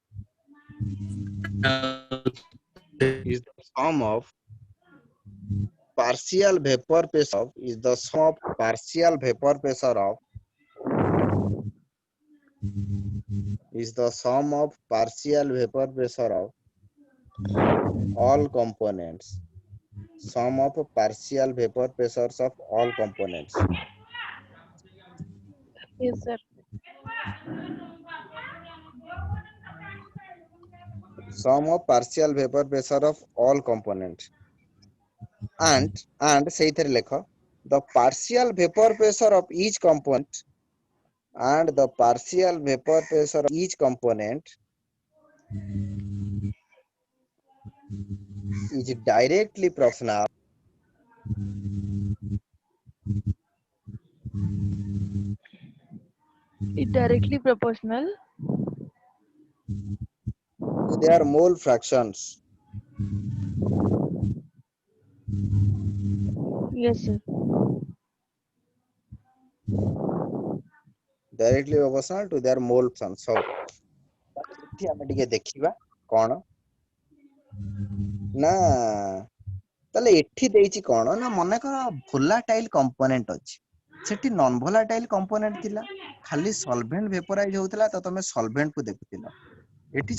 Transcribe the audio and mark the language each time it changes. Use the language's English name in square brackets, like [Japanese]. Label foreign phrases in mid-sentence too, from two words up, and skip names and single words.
[English] partial vapor pressure of is the sum of partial vapor pressure of is the sum of partial vapor pressure of all components sum of partial vapor pressures of all components yes sir sum of partial vapor pressure of all components and [Odia] ସେଇଥିରେ ଲେଖ [English] the partial vapor pressure of each component and the partial vapor pressure of each component is directly proportional It directly proportional. to their mole fractions. Yes, sir. Directly proportional to their mole fractions. [Odia] So ଏଠି ଆମେ ଟିକେ ଦେଖିବା କଣ ନା ତାହେଲେ ଏଠି ଦେଇଛି କଣ ନା ମନେକର [English] volatile component [Odia] ଅଛି ସେଠି [English] non volatile component [Odia] ଥିଲା ଖାଲି ସଲଭେଣ୍ଟ ଭେପରାଇଜ ହଉଥିଲା ତ ତମେ ସଲଭେଣ୍ଟ କୁ ଦେଖୁଥିଲ ଏଠି